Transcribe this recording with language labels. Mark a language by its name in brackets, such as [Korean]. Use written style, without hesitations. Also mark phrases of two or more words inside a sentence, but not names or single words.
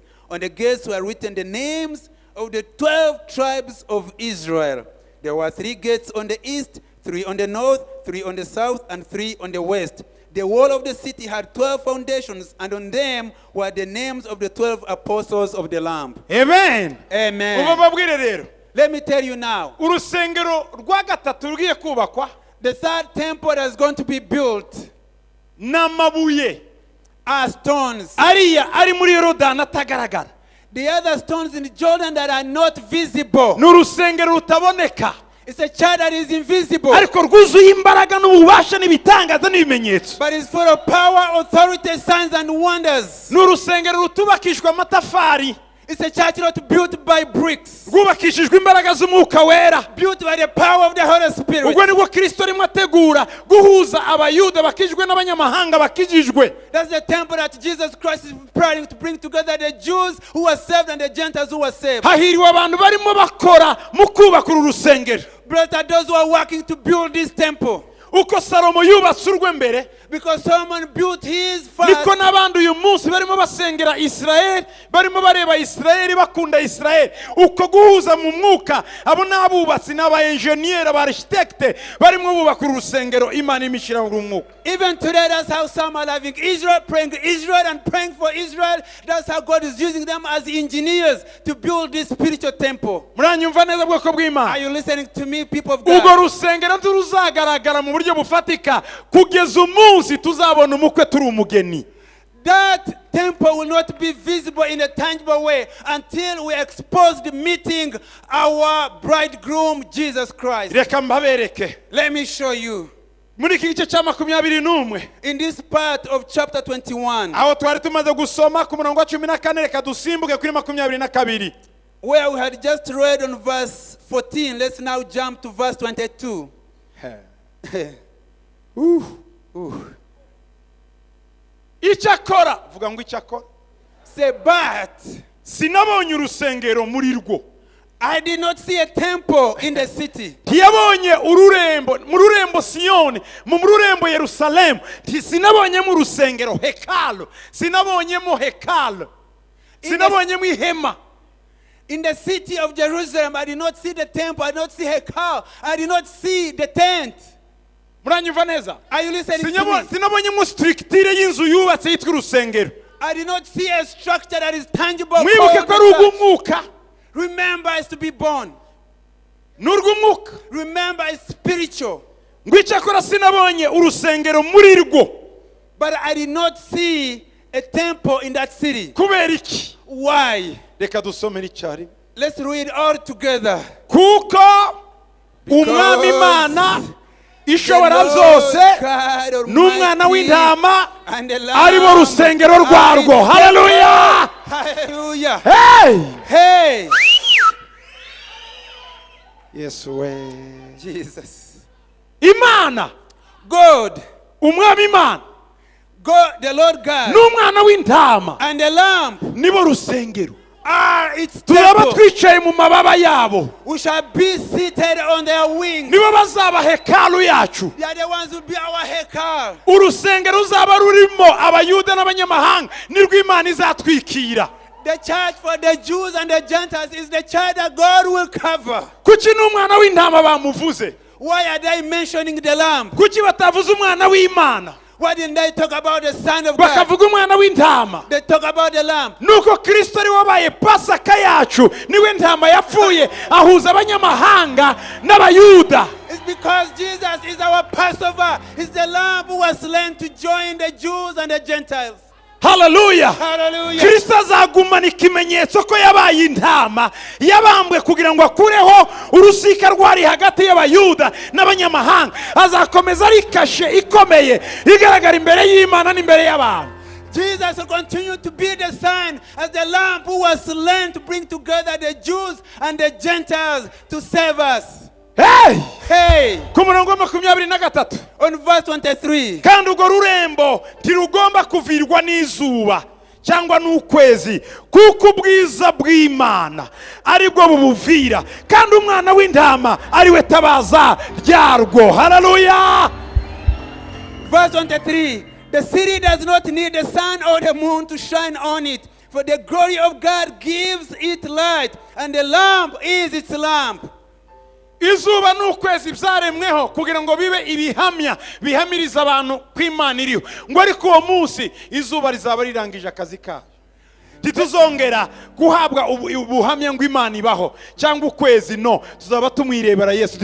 [English] On the gates were written the names of the 12 tribes of Israel. There were 3 gates on the east, 3 on the north, 3 on the south, and 3 on the west. The wall of the city had 12 foundations, and on them were the names of the 12 apostles of the Lamb. Amen. Amen. Let me tell you now, [Kinyarwanda] urusengero rwa gatatu rugiye kubakwa, [English] the 3rd temple that is going to be built [Kinyarwanda] n'amabuye [English] are stones. [Kinyarwanda] ariya ari muri Yorodani atagaragara. [English] The other stones in Jordan that are not visible. [Kinyarwanda] N'urusengero rutaboneka. [English] It's a church that is invisible, [Kinyarwanda] ariko rwuzuye imbaraga n'ububasha n'ibitangaza n'ibimenyetso. [English] but it's full of power, authority, signs and wonders. [Kinyarwanda] N'urusengero rutubakishwa amatafari. [English] It's a church not built by bricks, [Kinyarwanda] rwubakishijwe imbaraga z'umwuka wera, [English] built by the power of the Holy Spirit. [Kinyarwanda] ubwo nibwo Kristo arimo ategura guhuza abayuda bakijijwe n'abanyamahanga bakijijwe. [English] That's the temple that Jesus Christ is preparing to bring together the Jews who were saved and the Gentiles who were saved. [Kinyarwanda] Hahiriwe abantu barimo bakora mu kubaka uru rusengero. [English] Blessed are those who are working to build this temple. [Kinyarwanda] Uko Salomo yubatse urwe mbere, [English] because Solomon built his first, [Kinyarwanda] niko n'abandi uyu munsi barimo basengera Israel, barimo bareba Israel, bakunda Israel. Uko guhuza mu mwuka, abo n'abubatsi n'aba engineer, aba architect barimo bubaka urusengero Imana imishira mu mwuka. [English] Even today, that's how some are loving Israel, praying Israel and praying for Israel. That's how God is using them as engineers to build this spiritual temple. [Kinyarwanda] Muranyumva neza bwoko bw'Imana? [English] Are you listening to me, people of God? [Kinyarwanda] Ugo rusengero nturuzagaragara mu buryo bufatika kugeza umunsi tuzabona umukwe turi umugeni. [English] That temple will not be visible in a tangible way until we expose the meeting our bridegroom Jesus Christ. [Kinyarwanda] Reka mbabereke. [English] Let me show you. [Kinyarwanda] Muri iki gice cya 21, [English] in this part of chapter 21, [Kinyarwanda] aho twari tumaze gusoma ku murongo wa 14, reka dusimbuke kuri 22, [English] where we had just read on verse 14. Let's now jump to verse 22. [Kinyarwanda] Icyakora, vuga ngo icyakora. [English] Say, but [Kinyarwanda] sinabonye urusengero muri rwo. [English] I did not see a temple in the city. [Kinyarwanda] Ntiyabonye ururembo, mu rurembo Siyoni, mu rurembo Yerusalemu. Sinabonye mu rusengero hekalu, sinabonye mu hekalu, sinabonye mu ihema. [English] In the city of Jerusalem, I did not see the temple, I did not see hekal, I did not see the tent. [Kinyarwanda] Muranyumva neza? [English] Are you listening to me? [Kinyarwanda] Sinabonye mu structure y'inzu yubatse yitwa urusengero. [English] I did not see a structure that is tangible. [Kinyarwanda] Mwibuke ko ari ugumwuka. [English] Remember, it's to be born. [Kinyarwanda] N'urw'umwuka. [English] Remember, it's spiritual. [Kinyarwanda] Ngwicyakora sinabonye urusengero muri rwo. [English] But I did not see a temple in that city. [Kinyarwanda] Kubera iki? [English] Why? [Kinyarwanda] Reka dusome n'icyari. [English] Let's read all together. [Kinyarwanda] Kuko umwami Imana ishobora zose n'umwana w'intama ari bo rusengero rwarwo. Haleluya! [English] Hallelujah! Hey! Hey! Yes we. Jesus. [Kinyarwanda] Imana. [English] God. [Kinyarwanda] Umwami Imana. [English] God, the Lord God. [Kinyarwanda] N'umwana w'intama. [English] And the Lamb. [Kinyarwanda] Nibo rusengero. [English] are its [Kinyarwanda] turaba [English] temple. [Kinyarwanda] twicaye mu mababa yabo. [English] We shall be seated on their wings. [Kinyarwanda] Nibo bazaba hekalu yacu. [English] They are the ones who be our hekal. [Kinyarwanda] Urusengero ruzaba rurimo abayuda n'abanyamahanga nirwo Imana izatwikira. [English] The church for the Jews and the Gentiles is the church that God will cover. [Kinyarwanda] Kuki n'umwana w'intama bamuvuze? [English] Why are they mentioning the lamb? [Kinyarwanda] Kuki batavuze umwana w'Imana? [English] Why didn't they talk about the Son of God? [Kinyarwanda] Bakavuga umwana w'intama. [English] They talk about the lamb. [Kinyarwanda] Nuko Kristo ari wabaye pasaka yacu, niwe ntama yapfuye ahuza abanyamahanga n'abayuda. [English] It's because Jesus is our Passover. He's the lamb who was slain to join the Jews and the Gentiles. Hallelujah. Hallelujah. [Kinyarwanda] Kristo azagumana ikimenyetso ko yabaye intama yabambwe kugira ngo akureho urusika rwari hagati y'abayuda n'abanyamahanga. Azakomeza ari kashe ikomeye igaragara imbere y'Imana n'imbere y'abantu. [English] Jesus will continue to be the sign as the lamb who was slain to bring together the Jews and the Gentiles to save us. [Kinyarwanda] Hey! Ku murongo wa 23. [English] On verse 23. [Kinyarwanda] Kandi urwo rurembo ntirugomba kuvirwa n'izuba cyangwa n'ukwezi kuko ubwiza bw'Imana aribwo bubuvira kandi umwana w'intama ariwe tabaza ryarwo. [English] Hallelujah. Verse 23. The city does not need the sun or the moon to shine on it, for the glory of God gives it light, and the lamp is its lamp. [Kinyarwanda] Izuba n'ukwezi byaremweho kugira ngo bibe ibihamya bihamiriza abantu kw'Imana iriho, ngo ariko uwo munsi izuba rizaba rirangije akazi kayo. Tituzongera guhabwa ubuhamya ngo Imana ibaho cyangwa ukwezi, no, tuzaba tumwirebera Yesu.